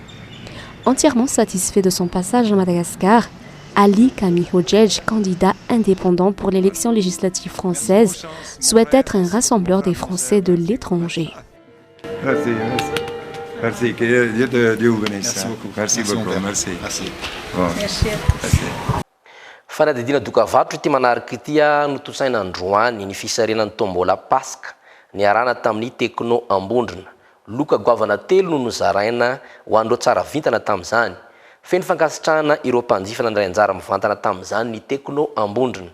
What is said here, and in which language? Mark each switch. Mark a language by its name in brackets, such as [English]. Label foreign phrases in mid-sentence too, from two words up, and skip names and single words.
[French] Entièrement satisfait de son passage à Madagascar, Ali Kamihodjej, candidat indépendant pour l'élection législative française, souhaite être un rassembleur des Français de l'étranger. Merci. Merci. Que Dieu vous bénisse. Merci beaucoup. Merci beaucoup. Merci. [Malagasy] Fanadidina dokavatro ity manaraka ity notosaina androany ny fisarenan'ny tombola paska niarana tamin'ny tekno ambondrina. Loka goavana telo no nozaraina ho andreo tsara vintana tamin'izany. Feno fankasitrahana ireo mpanjifa nandray anjara mivantana tamin'izany ny tekno ambondrina.